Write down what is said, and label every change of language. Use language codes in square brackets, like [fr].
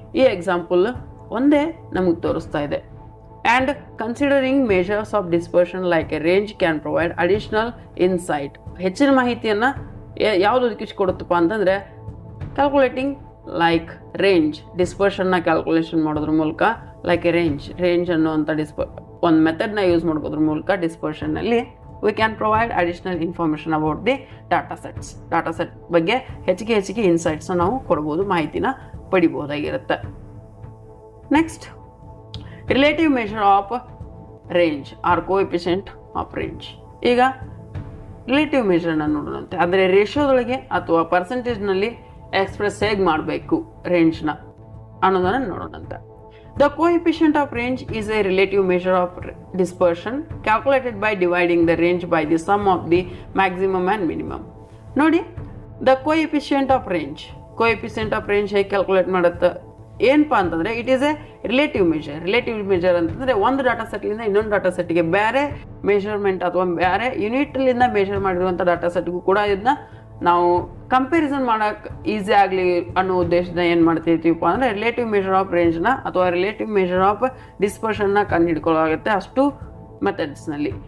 [kn] ಈ ಎಕ್ಸಾಂಪಲ್ ಒಂದೇ ನಮಗೆ ತೋರಿಸ್ತಾ ಇದೆ. [en] And considering measures of dispersion like a range can provide additional insight. [kn] ಹೆಚ್ಚಿನ ಮಾಹಿತಿಯನ್ನು ಯಾವುದು ಒದಗಿಸಿಕೊಡುತ್ತಪ್ಪ ಅಂತಂದರೆ ಕ್ಯಾಲ್ಕುಲೇಟಿಂಗ್ ಲೈಕ್ ರೇಂಜ್, ಡಿಸ್ಪರ್ಷನ್ನ ಕ್ಯಾಲ್ಕುಲೇಷನ್ ಮಾಡೋದ್ರ ಮೂಲಕ ಲೈಕ್ ಎ ರೇಂಜ್ ಅನ್ನುವಂಥ ಒಂದು ಮೆಥಡ್ನ ಯೂಸ್ ಮಾಡೋದ್ರ ಮೂಲಕ ಡಿಸ್ಪರ್ಷನ್ನಲ್ಲಿ [en] we can provide additional information about the data sets. [kn] Data set ಬಗ್ಗೆ ಹೆಚ್ಚಿಗೆ ಇನ್ಸೈಟ್ಸ್ನ ನಾವು ಕೊಡ್ಬೋದು, ಮಾಹಿತಿನ ಪಡಿಬೋದಾಗಿರುತ್ತೆ. [en] Next, relative measure of range or coefficient of range. [kn] ಈಗ ರಿಲೇಟಿವ್ ಮೆಷರ್ನ ನೋಡೋಣಂತೆ. ಅಂದರೆ ರೇಷಿಯೋದೊಳಗೆ ಅಥವಾ ಪರ್ಸೆಂಟೇಜ್ನಲ್ಲಿ ಎಕ್ಸ್ಪ್ರೆಸ್ ಹೇಗೆ ಮಾಡಬೇಕು ರೇಂಜ್ನ ಅನ್ನೋದನ್ನು ನೋಡೋಣಂತೆ. [en] The coefficient of range is a relative measure of dispersion calculated by dividing the range by the sum of the maximum and minimum. [kn] ನೋಡಿ, the coefficient of range ಹೇಗೆ calculate ಮಾಡುತ್ತೆ ಏನಪ್ಪಾ ಅಂತಂದ್ರೆ, [en] it is a relative measure [kn] ಅಂತಂದ್ರೆ ಒಂದು data ಸೆಟ್ಲಿಂದ ಇನ್ನೊಂದು data ಸೆಟ್ಗೆ ಬೇರೆ measurement ಅಥವಾ ಬೇರೆ ಯೂನಿಟ್ಲಿಂದ ಮೆಷರ್ ಮಾಡಿರುವಂಥ ಡಾಟಾ ಸೆಟ್ಗೂ ಕೂಡ ಇದನ್ನ ನಾವು ಕಂಪ್ಯಾರಿಸನ್ ಮಾಡೋಕೆ ಈಸಿ ಆಗಲಿ ಅನ್ನೋ ಉದ್ದೇಶದಿಂದ ಏನು ಮಾಡ್ತಿರ್ತೀವಪ್ಪ ಅಂದರೆ ರಿಲೇಟಿವ್ ಮೆಷರ್ ಆಫ್ ರೇಂಜ್ನ ಅಥವಾ ರಿಲೇಟಿವ್ ಮೆಷರ್ ಆಫ್ ಡಿಸ್ಪರ್ಷನ್ನ ಕಂಡು ಹಿಡ್ಕೊಳ್ಳೋಗುತ್ತೆ ಅಷ್ಟು ಮೆಥಡ್ಸ್ನಲ್ಲಿ.